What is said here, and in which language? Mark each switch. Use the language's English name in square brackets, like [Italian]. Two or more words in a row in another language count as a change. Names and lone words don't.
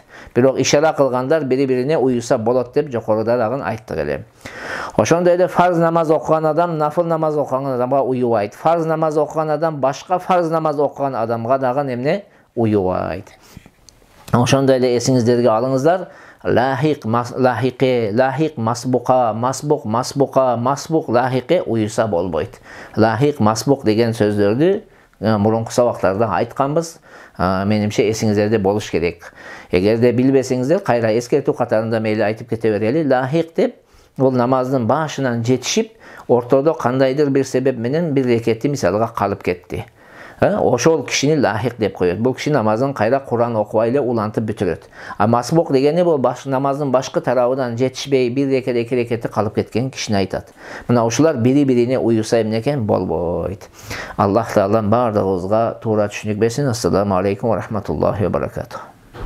[Kyrgyz] Бирок ишара кылгандар бири-бирине уюса болот деп жокоруда дагы айттык эле. Ошондой эле фарз намаз окуган адам нафыл намаз окуган адамга уюбайт. Фарз намаз окуган адам башка фарз намаз окуган адамга дагы эмне? Уюбайт. Ошондой эле эсиңиздерге алыңыздар. Лахиq, лахиqe, лахиq масбуqa, масбуq, масбуqa, масбуq, лахиqe уюса болбойт. Лахиq, масбуq деген сөздөрдү мурунку сабактарда айтканбыз. Менимче эсиңиздерде болуш керек. Эгерде билбесеңиздер, кайра эскертүү катарында мейли айтып кете берели. Лахиq деп бул намаздын башынан жетишип, ортодо кандайдыр бир себеп менен бир рекетти мисалга калып кетти. Ошол кишини лахиq деп коет. Бул киши намазын кайра Куран окубай эле улантып бүтүрөт. А масбук дегени бул намаздын башкы тарабынан жетишпей бир рекет, эки рекетти калып кеткен кишини айтат. Мына ушулар бири-бирине уюса эмне экен? Болбойт. Аллах Таала бардыгыбызга туура түшүнүк берсин. [Arabic] السلام عليكم ورحمة الله وبركاته.